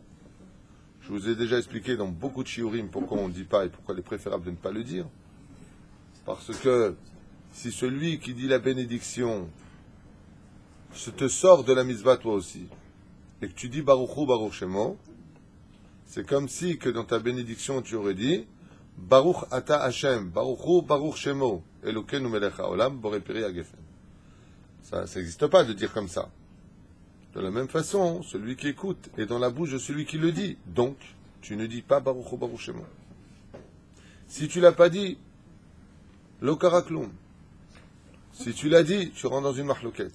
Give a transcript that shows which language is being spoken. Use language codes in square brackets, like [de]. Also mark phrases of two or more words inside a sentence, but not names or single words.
[fr] Je vous ai déjà expliqué dans beaucoup de shiurim pourquoi on ne dit pas et pourquoi il est préférable de ne pas le dire. Parce que si celui qui dit la bénédiction te sort de la mitzvah toi aussi, et que tu dis [he] ברוך הוא ברוך שמו, [fr] c'est comme si que dans ta bénédiction tu aurais dit [he] ברוך אתה השם ברוך הוא ברוך שמו אלוקינו מלך העולם בורא פרי הגפן. [fr] Ça n'existe pas de dire comme ça. De la même façon, celui qui écoute est dans la bouche de celui qui le dit. Donc, tu ne dis pas [he] ברוך הוא ברוך שמו. [fr] Si tu l'as pas dit, [he] לא קרה כלום. [fr] Si tu l'as dit, tu rentres dans une mahloket.